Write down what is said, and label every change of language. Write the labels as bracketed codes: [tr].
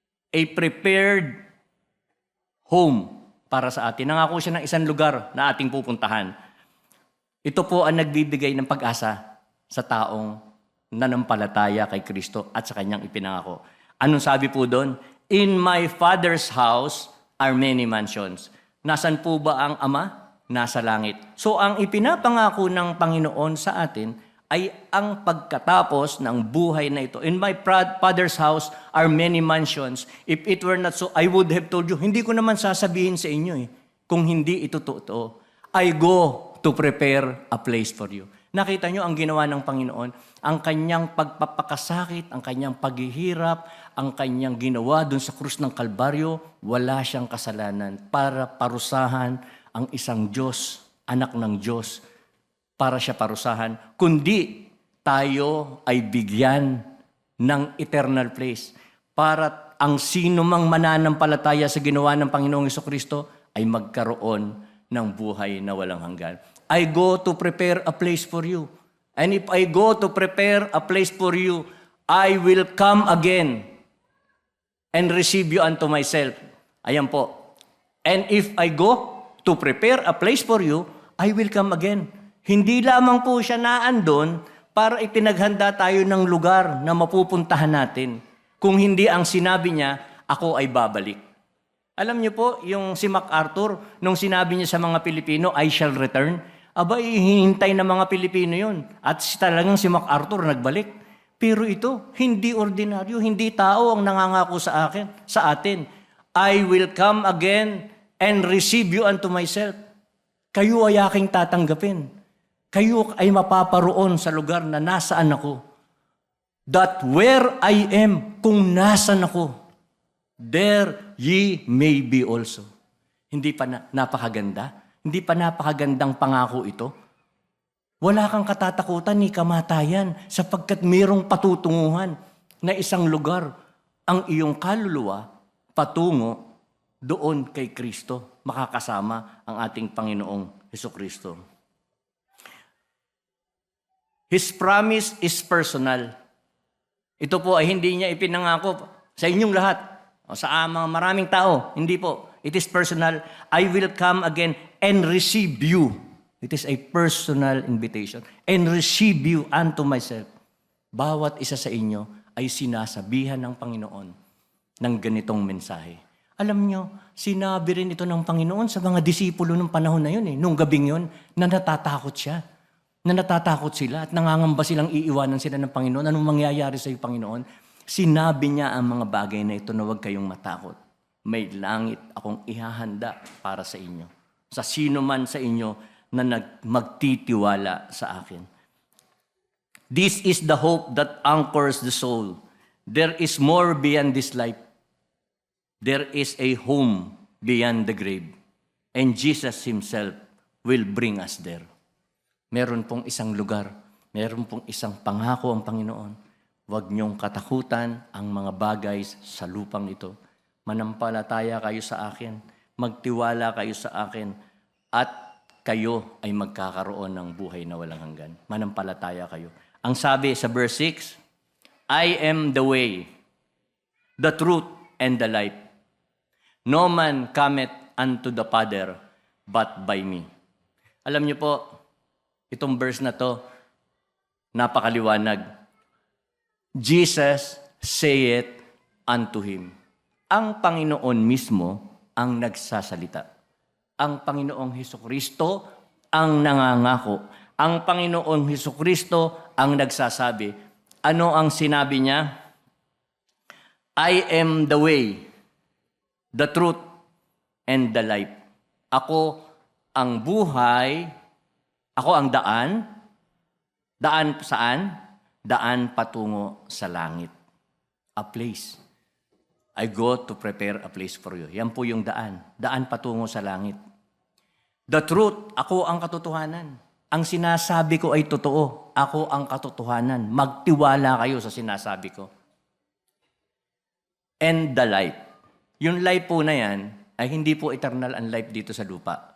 [en] A prepared home [tl] para sa atin. Nangako siya ng isang lugar na ating pupuntahan. Ito po ang nagbibigay ng pag-asa sa taong nanampalataya kay Kristo at sa kanyang ipinangako. Anong sabi po doon? [en] In my Father's house are many mansions. [tl] Nasaan po ba ang Ama? Nasa langit. So ang ipinapangako ng Panginoon sa atin ay ang pagkatapos ng buhay na ito. [en] In my Father's house are many mansions. If it were not so, I would have told you. [tl] Hindi ko naman sasabihin sa inyo kung hindi ito totoo. [en] I go to prepare a place for you. [tl] Nakita nyo ang ginawa ng Panginoon, ang kanyang pagpapakasakit, ang kanyang paghihirap, ang kanyang ginawa dun sa krus ng Kalbaryo, wala siyang kasalanan para parusahan ang isang Diyos, anak ng Diyos, para siya parusahan, kundi tayo ay bigyan ng eternal place para ang sino mang mananampalataya sa ginawa ng Panginoong Jesucristo ay magkaroon ng buhay na walang hanggan. [en] I go to prepare a place for you. And if I go to prepare a place for you, I will come again and receive you unto myself. [tl] Ayan po. [en] And if I go to prepare a place for you, I will come again. [tl] Hindi lamang po siya naandun para ipinaghanda tayo ng lugar na mapupuntahan natin. Kung hindi ang sinabi niya, ako ay babalik. Alam niyo po, yung si MacArthur, nung sinabi niya sa mga Pilipino, [en] I shall return, [tl] aba, ihihintay ng mga Pilipino yun. At talagang si MacArthur nagbalik. Pero ito, hindi ordinaryo, hindi tao ang nangangako sa atin. [en] I will come again and receive you unto myself. [tl] Kayo ay aking tatanggapin. Kayo ay mapaparoon sa lugar na nasaan ako. [en] That where I am, [tl] kung nasan ako, [en] there ye may be also. [tl] Hindi pa napakaganda? Hindi pa napakagandang pangako ito? Wala kang katatakutan ni kamatayan sapagkat mayroong patutunguhan na isang lugar ang iyong kaluluwa patungo doon kay Kristo, makakasama ang ating Panginoong Hesukristo. [en] His promise is personal. [tl] Ito po ay hindi niya ipinangako sa inyong lahat, o sa mga maraming tao. Hindi po. [en] It is personal. I will come again and receive you. It is a personal invitation. And receive you unto myself. [tl] Bawat isa sa inyo ay sinasabihan ng Panginoon ng ganitong mensahe. Alam nyo, sinabi rin ito ng Panginoon sa mga disipulo ng panahon na yun, nung gabing yun, na natatakot siya. Na natatakot sila at nangangamba silang iiwanan sila ng Panginoon. Anong mangyayari sa iyo, Panginoon? Sinabi niya ang mga bagay na ito na huwag kayong matakot. May langit akong ihahanda para sa inyo. Sa sino man sa inyo na magtitiwala sa akin. [en] This is the hope that anchors the soul. There is more beyond this life. There is a home beyond the grave. And Jesus Himself will bring us there. [tl] Meron pong isang lugar, meron pong isang pangako ang Panginoon. Huwag niyong katakutan ang mga bagay sa lupang ito. Manampalataya kayo sa akin, magtiwala kayo sa akin, at kayo ay magkakaroon ng buhay na walang hanggan. Manampalataya kayo. Ang sabi sa verse 6, [en] I am the way, the truth, and the life. No man cometh unto the Father but by me. [tl] Alam niyo po, itong verse na to, napakaliwanag. [en] Jesus saith unto him. [tl] Ang Panginoon mismo ang nagsasalita. Ang Panginoong Hesukristo ang nangangako. Ang Panginoong Hesukristo ang nagsasabi. Ano ang sinabi niya? [en] I am the way, the truth, and the life. [tl] Ako ang buhay, ako ang daan. Daan saan? Daan patungo sa langit. [en] A place. I go to prepare a place for you. [tl] Yan po yung daan. Daan patungo sa langit. [en] The truth, [tl] ako ang katotohanan. Ang sinasabi ko ay totoo. Ako ang katotohanan. Magtiwala kayo sa sinasabi ko. [en] And the life. [tl] Yung life po na yan, ay hindi po eternal ang life dito sa lupa.